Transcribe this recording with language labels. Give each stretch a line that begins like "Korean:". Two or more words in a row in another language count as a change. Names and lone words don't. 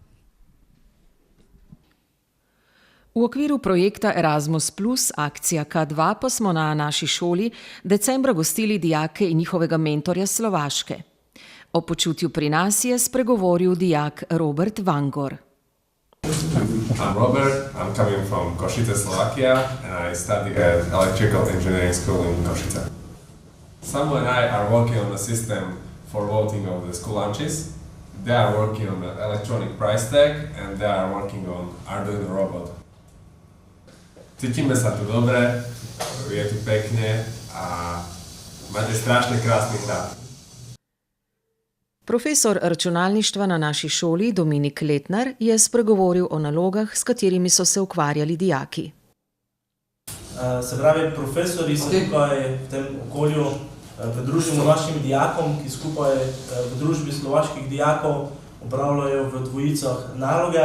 Slovenian: V okviru projekta Erasmus Plus akcija K2 pa smo na naši šoli decembra gostili dijake in njihovega mentorja Slovaške. O počutju pri nas je spregovoril dijak Robert Vangor.
English: I'm Robert, I'm coming from Košice, Slovakia, and I study at Electrical Engineering School in Košice. Samu and I are working on the system for voting of the school lunches. They are working on the electronic price tag and they are working on Arduino robot.
Slovak: Cítime sa tu dobre, je tu pekne a máte strašne krásny hrad.
Slovenian: Profesor računalništva na naši šoli Dominik Letnar je spregovoril o nalogah, s katerimi so se ukvarjali dijaki. Se pravi, profesori se tukaj v tem okolju pridružimo našim dijakom, ki skupaj v družbi slovaških dijakov opravljajo v dvojicah naloge.